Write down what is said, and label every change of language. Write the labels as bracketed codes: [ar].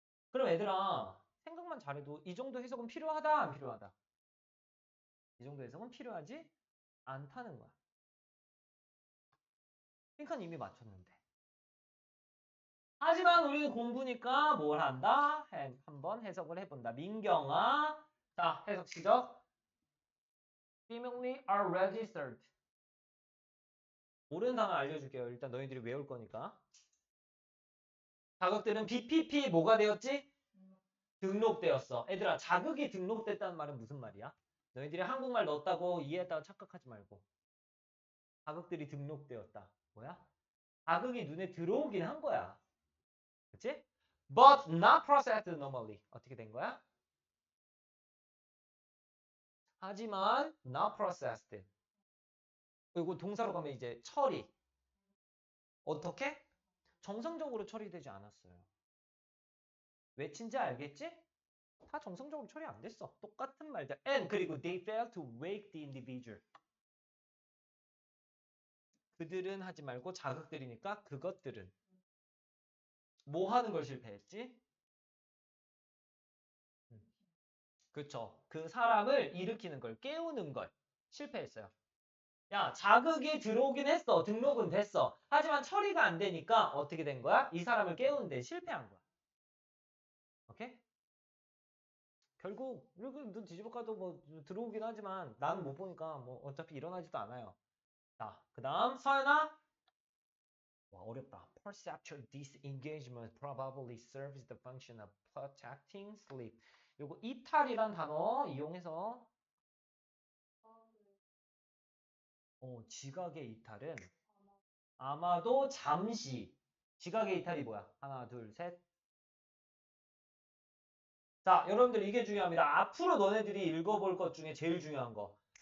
[ko] 그럼 얘들아, 생각만 잘해도 이 정도 해석은 필요하다, 안 필요하다? 이 정도 해석은 필요하지 않다는 거야. 핑크는 이미 맞췄는데. 하지만 우리는 공부니까 뭘 한다? 한번 해석을 해본다. 민경아, 자, 해석 시작. [en] Seemingly are registered. [ko] 모르는 단어 알려줄게요. 일단 너희들이 외울 거니까. 자극들은 BPP 뭐가 되었지? 등록되었어. 얘들아, 자극이 등록됐다는 말은 무슨 말이야? 너희들이 한국말 넣었다고 이해했다고 착각하지 말고. 자극들이 등록되었다. 뭐야? 자극이 눈에 들어오긴 한 거야. 그치? [en] But not processed normally. [ko] 어떻게 된 거야? 하지만 [en] not processed. [ko] 그리고 동사로 가면 이제 처리. 어떻게? 정상적으로 처리되지 않았어요. 외친지 알겠지? 다 정상적으로 처리 안 됐어. 똑같은 말들. [en] And [ko] 그리고 [en] they failed to wake the individual. [ko] 그들은 하지 말고 자극들이니까 그것들은 뭐 하는 걸 실패했지? 그쵸. 그 사람을 일으키는 걸, 깨우는 걸 실패했어요. 야, 자극이 들어오긴 했어. 등록은 됐어. 하지만 처리가 안 되니까 어떻게 된 거야? 이 사람을 깨우는데 실패한 거야. 오케이? 결국 이렇게 눈 뒤집어 까도 뭐 들어오긴 하지만 나는 못 보니까 뭐 어차피 일어나지도 않아요. 자, 그 다음 서연아. 와, 어렵다. [en] Perceptual disengagement probably serves the function of protecting sleep. [ko] 요거 이탈이란 단어 이용해서 지각의 이탈은 아마도 잠시. 지각의 이탈이 뭐야? 하나, 둘, 셋. 자, 여러분들 이게 중요합니다. 앞으로 너네들이 읽어볼 것 중에 제일 중요한 거.